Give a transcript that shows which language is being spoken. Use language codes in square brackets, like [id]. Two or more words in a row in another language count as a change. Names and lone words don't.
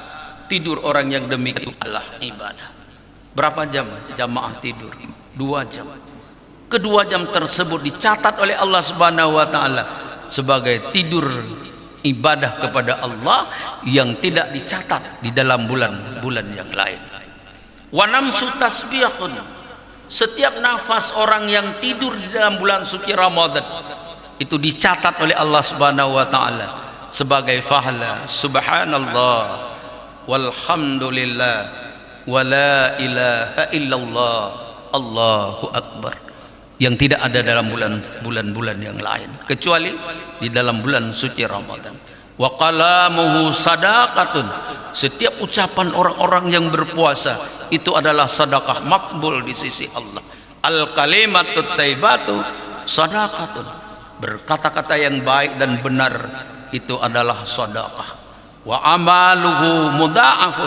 [id] Tidur orang yang demikian adalah ibadah. Berapa jam jamaah tidur? 2 jam. Kedua jam tersebut dicatat oleh Allah [ar] سبحانه وتعالى [id] sebagai tidur ibadah kepada Allah yang tidak dicatat di dalam bulan-bulan yang lain. [ar] ونفسه تسبيح. [id] Setiap nafas orang yang tidur di dalam bulan suci Ramadan itu dicatat oleh Allah [ar] سبحانه وتعالى [id] sebagai pahala. [ar] سبحان الله والحمد لله ولا إله إلا الله الله أكبر, [id] yang tidak ada dalam bulan-bulan yang lain kecuali di dalam bulan suci Ramadan. [ar] وكلامه صدقة. [id] Setiap ucapan orang-orang yang berpuasa itu adalah sedekah makbul di sisi Allah. [ar] الكلمة الطيبة صدقة. [id] Berkata-kata yang baik dan benar itu adalah sedekah. [ar] وعمله مضاعف.